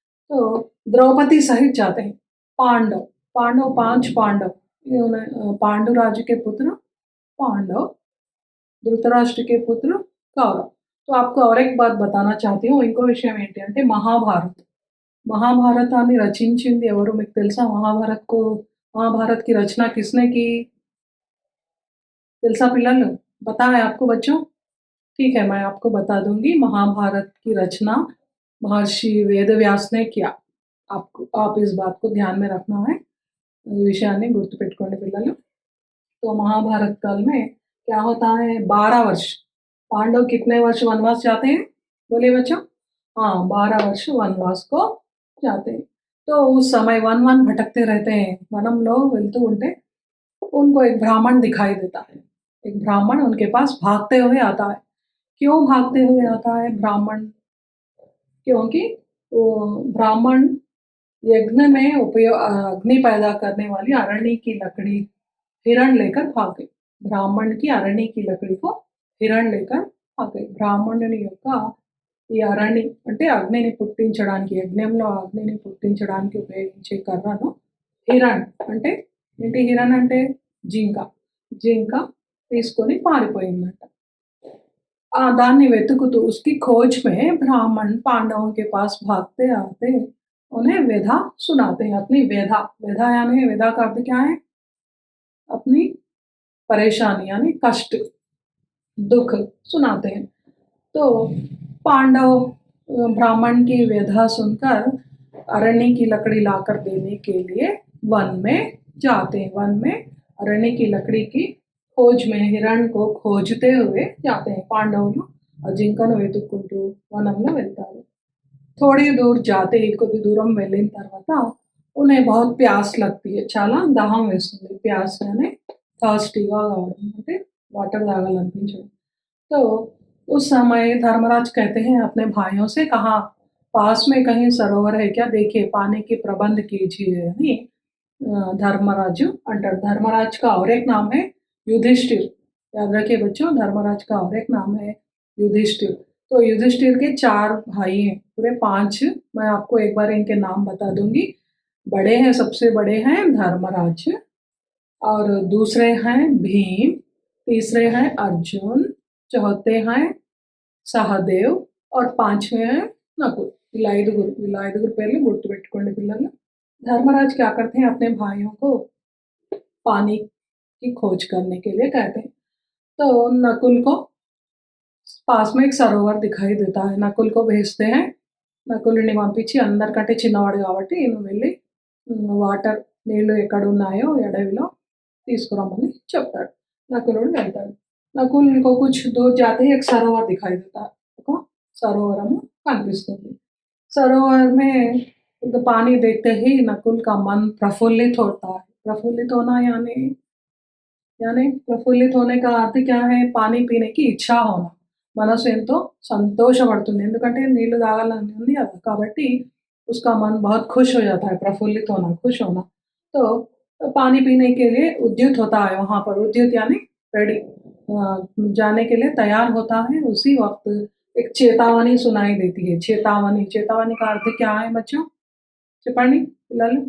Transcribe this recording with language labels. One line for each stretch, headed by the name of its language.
Hindi: तो द्रौपदी सहित जाते हैं पांडव. 5 पांडव, पांडु राजु के पुत्र पांडव, धृतराष्ट्र के पुत्र कौरव. तो आपको और एक बात बताना चाहती हूँ.
Telugu: ఇంకో విషయం ఏంటి అంటే మహాభారత్, మహాభారతాన్ని రచించింది ఎవరు మీకు తెలుసా?
Hindi: महाभारत की रचना किसने की?
Telugu: తెలుసా పిల్లలు?
Hindi: पता है आपको बच्चों? ठीक है, मैं आपको बता दूंगी. महाभारत की रचना महर्षि वेदव्यास ने किया. आप इस बात को ध्यान में रखना है.
Telugu: ఈ విషయాన్ని గుర్తుపెట్టుకోండి పిల్లలు.
Hindi: तो महाभारत काल में क्या होता है? 12 वर्ष. पांडव कितने वर्ष वनवास जाते हैं? बोलिए बच्चों. हाँ, 12 वर्ष वनवास को जाते हैं. तो उस समय वन भटकते रहते हैं.
Telugu: वनंలో వెళ్తూ ఉంటే
Hindi: उनको एक ब्राह्मण दिखाई देता है. एक ब्राह्मण उनके पास भागते हुए आता है. क्यों भागते हुए आता है ब्राह्मण? क्योंकि वो ब्राह्मण यज्ञ में अग्नि पैदा करने वाली अरणी की लकड़ी हिरण लेकर भाग गई। బ్రాహ్మణ్ की अरणी की लकड़ी को हिरण लेकर भाग गई।
Telugu: బ్రాహ్మణుని యొక్క ఈ అరణి అంటే అగ్నిని పుట్టించడానికి, యజ్ఞంలో అగ్నిని పుట్టించడానికి ఉపయోగించే కర్రను హిరణ్ అంటే ఏంటి? హిరణ్ అంటే జింక. జింక తీసుకొని పారిపోయిందంట. दान्नी वेतुकुतू
Hindi: उसकी खोज में ब्राह्मण पांडवों के पास भागते आते उन्हें व्यथा सुनाते हैं। अपनी व्यथा, व्यथा यानी व्यथा का अर्थ क्या है? अपनी परेशानी यानी कष्ट, दुख सुनाते हैं। तो पांडव ब्राह्मण की व्यथा सुनकर अरण्य की लकड़ी लाकर देने के लिए वन में जाते हैं। वन में अरण्य की लकड़ी की खोज में हिरण को खोजते हुए जाते हैं।
Telugu: పాండవులు ఆ జింకను వెతుక్కుంటూ వనంలో వెళ్తారు।
Hindi: थोड़ी दूर जाते ही
Telugu: కొద్ది దూరం వెళ్ళిన తర్వాత
Hindi: उन्हें बहुत प्यास लगती है,
Telugu: చాలా దాహం వేస్తుంది। ప్యాస్ यानी థర్స్టీగా కావడం అంటే వాటర్ తాగాలనిపించడం।
Hindi: तो उस समय धर्मराज कहते हैं अपने भाइयों से, कहा पास में कहीं सरोवर है क्या? देखिए पानी की प्रबंध कीजिए అని धर्मराजु अंటారు। धर्मराज का और एक नाम है युधिष्ठिर। याद रखिए बच्चों, धर्मराज का और एक नाम है युधिष्ठिर। तो युधिष्ठिर के 4 भाई हैं, पूरे 5। मैं आपको एक बार इनके नाम बता दूंगी। बड़े हैं, सबसे बड़े हैं धर्मराज, और दूसरे हैं भीम, तीसरे हैं अर्जुन, चौथे हैं सहदेव और 5वें हैं नकुल।
Telugu: ఇలా ఐదుగురు పేర్లు గుర్తుపెట్టుకోండి పిల్లలు।
Hindi: धर्मराज क्या करते हैं? अपने भाइयों को पानी की खोज करने के लिए कहते हैं। तो नकुल को पास में एक सरोवर दिखाई देता है। नकुल को भेजते हैं।
Telugu: నకులుని పంపించి, అందరికంటే చిన్నవాడు కాబట్టి నువ్వు వెళ్ళి వాటర్ నీళ్లు ఎక్కడ ఉన్నాయో అడవిలో తీసుకురమ్మని చెప్తాడు। నకులుడు వెళ్తాడు।
Hindi: నకుల్ को कुछ दूर जाते ही एक सरोवर दिखाई देता है।
Telugu: ఒక సరోవరము కనిపిస్తుంది।
Hindi: सरोवर में पानी देखते ही नकुल का मन प्रफुल्लित होता है। प्रफुल्लित होना यानी प्रफुल्लित होने का अर्थ क्या है? पानी पीने की इच्छा होना।
Telugu: మనసు ఎంతో సంతోషపడుతుంది, ఎందుకంటే నీళ్లు తాగాలని ఉంది కదా, కాబట్టి
Hindi: उसका मन बहुत खुश हो जाता है। प्रफुल्लित होना, खुश होना। तो पानी पीने के लिए उद्युत होता है। वहां पर उद्युत यानी रेडी, जाने के लिए तैयार होता है। उसी वक्त एक चेतावनी सुनाई देती है। चेतावनी, चेतावनी का अर्थ क्या है बच्चों?
Telugu: చెప్పండి పిల్లలు।